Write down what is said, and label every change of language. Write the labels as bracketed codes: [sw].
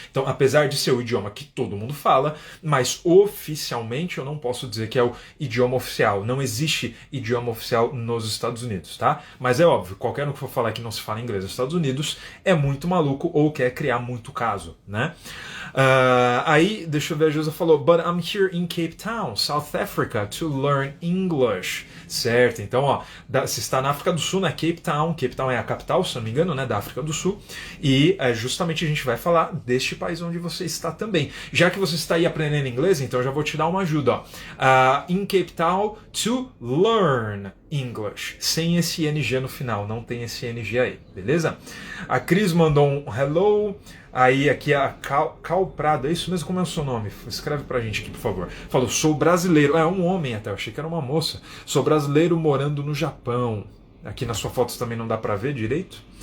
[pt] Então, apesar de ser o idioma que todo mundo fala, mas oficialmente eu não posso dizer que é o idioma oficial. Não existe idioma oficial nos Estados Unidos, tá? Mas é óbvio, qualquer um que for falar que não se fala inglês nos Estados Unidos é muito maluco ou quer criar muito caso, né? Aí, deixa eu ver, a Josa falou, [en] but I'm here in Cape Town, South Africa, to learn English. [pt] Certo, então, ó, você está na África do Sul, né? Cape Town é a capital, se não me engano, né? Da África do Sul. E justamente a gente vai falar deste país onde você está também. Já que você está aí aprendendo inglês, então eu já vou te dar uma ajuda, ó. [en] In Cape Town, to learn English. [pt] Sem esse NG no final, não tem esse NG aí, beleza? A Cris mandou um hello. Aí aqui a Cal Prado, é isso mesmo, como é o seu nome? Escreve pra gente aqui, por favor. Falou, sou brasileiro. É um homem até, eu achei que era uma moça. Sou brasileiro morando no Japão. Aqui nas suas fotos também não dá pra ver direito.